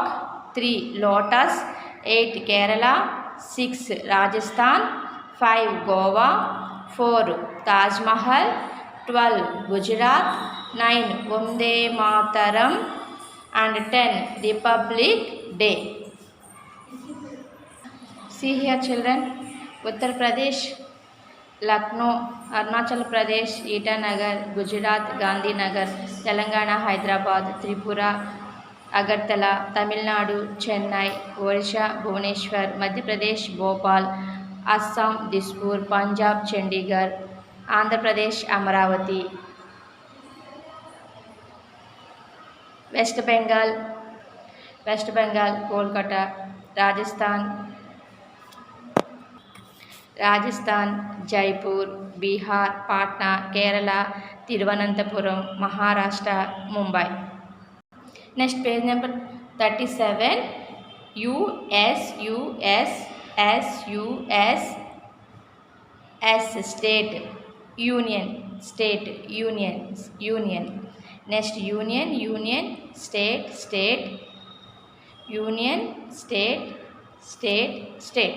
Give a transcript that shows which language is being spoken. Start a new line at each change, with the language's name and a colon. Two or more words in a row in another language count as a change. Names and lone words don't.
English: 3 లోటస్. 8 కేరళ. 6 రాజస్థాన్. 5 గోవా. 4 తాజ్ మహల్. 12 గుజరాత్. 9 వందే మాతరం. and 10 Republic Day. See here, children. Uttar Pradesh, Lucknow, Arunachal Pradesh, Itanagar, Gujarat, Gandhinagar, Telangana, Hyderabad, Tripura, Agartala, Tamil Nadu, Chennai, Odisha, Bhubaneswar, Madhya Pradesh, Bhopal, Assam, Dispur, Punjab, Chandigarh, Andhra Pradesh, Amaravati, West Bengal, Kolkata, Rajasthan, Jaipur, Bihar, Patna, Kerala, Thiruvananthapuram, Maharashtra, Mumbai. Next page number 37. US state, union, state, union. Next union, state, union, state.